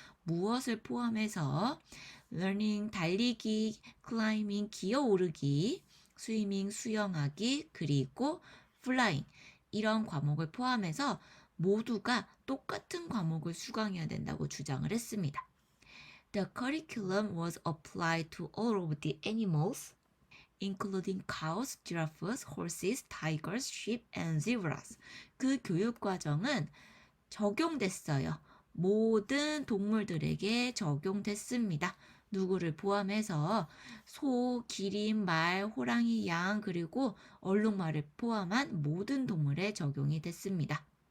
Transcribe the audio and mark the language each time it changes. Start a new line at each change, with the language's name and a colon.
Korean: 무엇을 포함해서 learning, 달리기, climbing, 기어오르기, swimming, 수영하기, 그리고 flying 이런 과목을 포함해서 모두가 똑같은 과목을 수강해야 된다고 주장을 했습니다.
English: The curriculum was applied to all of the animals, including cows, giraffes, horses, tigers, sheep, and zebras.
Korean: 그 교육 과정은 적용됐어요. 모든 동물들에게 적용됐습니다. 누구를 포함해서 소, 기린, 말, 호랑이, 양, 그리고 얼룩말을 포함한 모든 동물에 적용이 됐습니다.